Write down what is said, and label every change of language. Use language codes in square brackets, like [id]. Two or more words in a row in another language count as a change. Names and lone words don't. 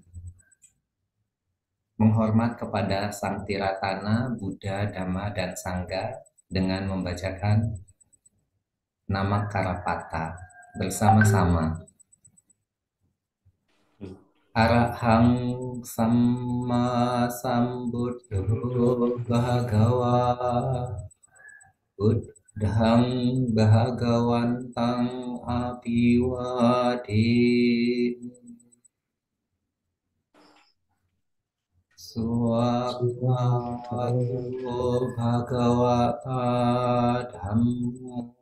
[id] menghormat kepada Sang Tiratana, Buddha, Dhamma, dan Sangha dengan membacakan nama Karapata bersama-sama. [pi] Arahang Samma Sambuddho Bhagawa Buddhang Bhagawantang Abhiwademi Swakhato Bhagavata Dhammo